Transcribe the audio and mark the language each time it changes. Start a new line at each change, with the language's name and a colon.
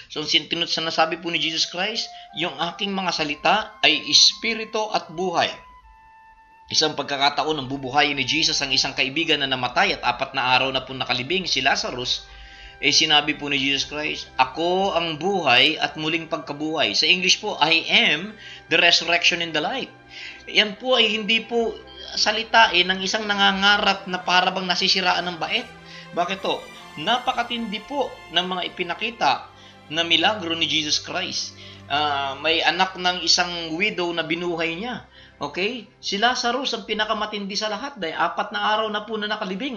Filipino: So, sinasabi po ni Jesus Christ, yung aking mga salita ay espiritu at buhay. Isang pagkakataon ng bubuhayin ni Jesus ang isang kaibigan na namatay at 4 na araw na po nakalibing, si Lazarus, sinabi po ni Jesus Christ, "Ako ang buhay at muling pagkabuhay." Sa English po,
English: "I am the resurrection and the life."
Filipino: Yan po ay hindi po salita ng isang nangangarap na parabang nasisiraan ng bait. Bakit to? Napakatindi po ng mga ipinakita na milagro ni Jesus Christ. May anak ng isang widow na binuhay niya. Okay? Si Lazarus ang pinakamatindi sa lahat dahil 4 na araw na po na nakalibing.